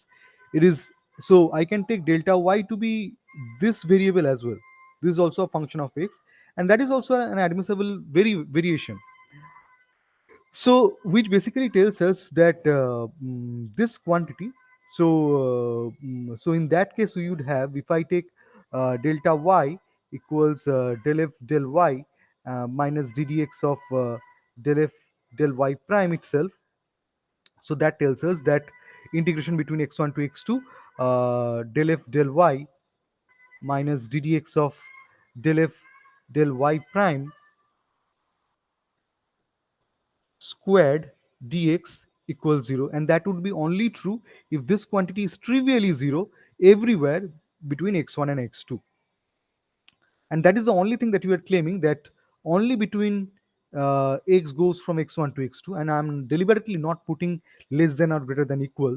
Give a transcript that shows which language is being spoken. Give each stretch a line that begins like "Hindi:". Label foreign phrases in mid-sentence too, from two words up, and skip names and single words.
English: It is, so I can take delta y to be this variable as well. This is also a function of x, and that is also an admissible variation. So which basically tells us that this quantity, so in that case we would have, if I take delta y equals del f del y minus ddx of del f del y prime itself. So that tells us that integration between x1 to x2, del f del y minus ddx of del f del y prime squared dx equals 0, and that would be only true if this quantity is trivially 0 everywhere between x1 and x2. And that is the only thing that you are claiming, that only between x goes from x1 to x2, and I'm deliberately not putting less than or greater than equal.